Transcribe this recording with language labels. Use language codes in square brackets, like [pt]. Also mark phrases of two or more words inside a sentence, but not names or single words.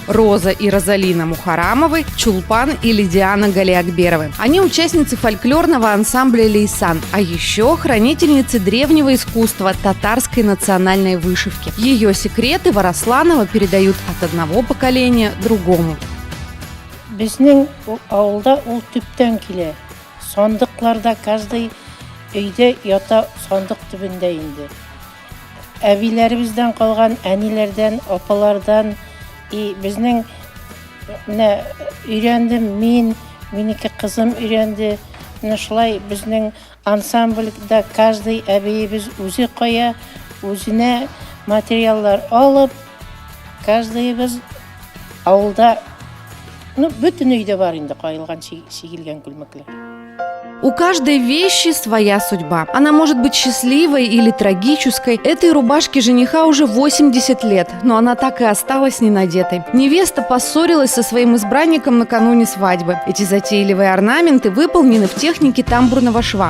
[ru] Роза и Розалина Мухарамовы, Чулпан и Лидиана Галиакберовы. Они участницы фольклорного ансамбля «Лейсан», а еще хранительницы древнего искусства татарской национальной вышивки. Ее секреты в Росланово передают от одного поколения другому. [tt] Безнең авылда ул төптән килә. Сандыкларда каждый өйдә ята сандык төбендә инде. Әбиләребездән калган, әниләрдән, апалардан и безнең өйрәндем мин, минеке кызым өйрәнде. Шулай безнең ансамбльдә каждый әбиебез үзе кая, үзенә материаллар алып, каждыйыбыз авылда бөтен өйдә бар инде кайылган чигелгән күлмәкләр. [ru] У каждой вещи своя судьба. Она может быть счастливой или трагической. Этой рубашке жениха уже 80 лет, но она так и осталась ненадетой. Невеста поссорилась со своим избранником накануне свадьбы. Эти затейливые орнаменты выполнены в технике тамбурного шва.